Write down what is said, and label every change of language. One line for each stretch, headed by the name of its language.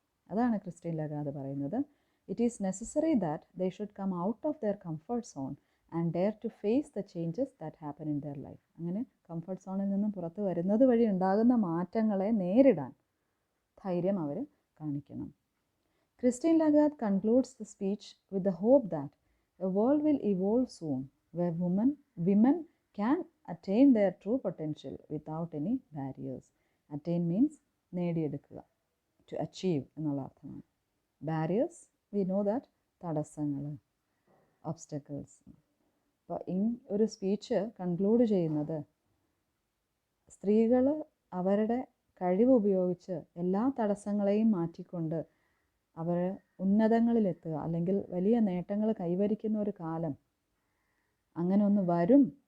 Malayalam: അതാണ് ക്രിസ്റ്റീൻ ലഗാർദ് പറയുന്നത്.
English: It is necessary that they should come out of their comfort zone and dare to face the changes that happen in their life.
Malayalam: അങ്ങനെ comfort സോണിൽ നിന്നും പുറത്ത് വരുന്നത് വഴി ഉണ്ടാകുന്ന മാറ്റങ്ങളെ നേരിടാൻ ധൈര്യം അവർ കാണിക്കണം.
English: Christine Lagarde concludes the speech with the hope that a world will evolve soon where women can attain their true potential without any barriers. Attain means
Malayalam: നേടിയെടുക്കുക,
English: to achieve
Malayalam: എന്നുള്ള അർത്ഥമാണ്.
English: Barriers, we know that
Malayalam: തടസ്സങ്ങൾ,
English: obstacles.
Malayalam: അപ്പോൾ ഈ ഒരു speech conclude ചെയ്യുന്നത് സ്ത്രീകൾ അവരുടെ കഴിവ് ഉപയോഗിച്ച് എല്ലാ തടസ്സങ്ങളെയും മാറ്റിക്കൊണ്ട് അവർ ഉന്നതങ്ങളിലെത്തുക, അല്ലെങ്കിൽ വലിയ നേട്ടങ്ങൾ കൈവരിക്കുന്ന ഒരു കാലം അങ്ങനെ ഒന്ന് വരും.